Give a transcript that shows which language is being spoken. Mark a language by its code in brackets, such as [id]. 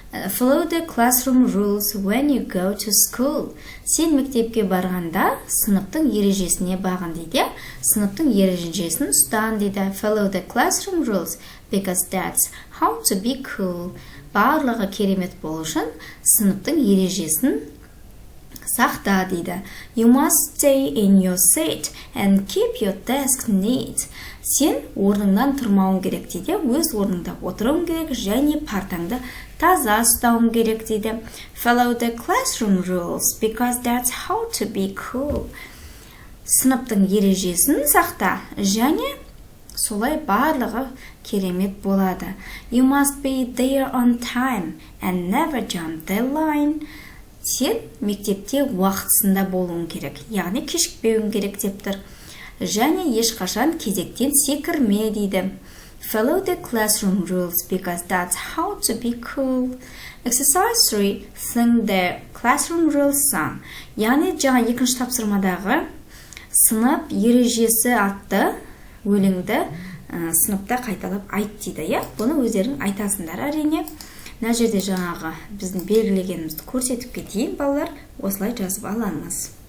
[en] Follow the classroom rules when you go to school. [kk] Сен мектепке барғанда сыныптың ережесіне бағын дейді. Сыныптың ережесін ұстан дейді. [en] Follow the classroom rules because that's how to be cool. [kk] Барлығы керемет болу үшін сыныптың ережесін сақта дейді. [en] You must stay in your seat and keep your desk neat. [kk] Сен орныңнан тұрмауың керек дейді. Өз орныңда отыруың керек және партаңды таза ұстауың керек дейді. [en] Follow the classroom rules because that's how to be cool. [kk] Сыныптың ережесін сақта және солай барлығы керемет болады. [en] You must be there on time and never jump the line. [kk] Сен мектепте уақытысында болуың керек, яғни кешікпеуің керек деп тұр. Және ешқашан кезектен секірме дейді. [en] Follow the classroom rules because that's how to be cool. Exercise 3, sing the classroom rules song. [kk] Яғни жаңа екінші тапсырмадағы сынып ережесі атты өлеңді сыныпта қайталап айт дейді. Бұны өздерің айтасыңдар әрине. Мына жерде жаңағы біздің белгілегенімізді көрсетіп кетейін, балалар, осылай жазып аламыз.